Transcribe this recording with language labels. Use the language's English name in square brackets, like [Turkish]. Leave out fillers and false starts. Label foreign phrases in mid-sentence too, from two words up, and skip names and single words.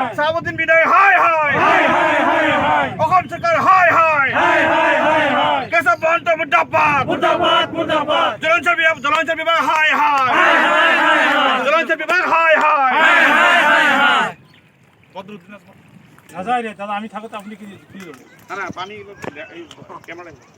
[Assamese] চাহাবুদ্দিন বিধায়ক হাই হাই, হাই হাই হাই হাই। অসম চৰকাৰ হাই হাই, হাই হাই হাই হাই। কেশৱ মহন্ত মুৰ্দাবাদ, মুৰ্দাবাদ মুৰ্দাবাদ। জলসিঞ্চন বিভাগ হাই হাই, হাই হাই হাই হাই। জলসিঞ্চন বিভাগ হাই হাই, হাই হাই হাই হাই। [Bangla] বদরুদ্দিন নাযায় রে দাদা, আমি থাকোতে আপনি কি করবেন? না পানি ক্যামেরা।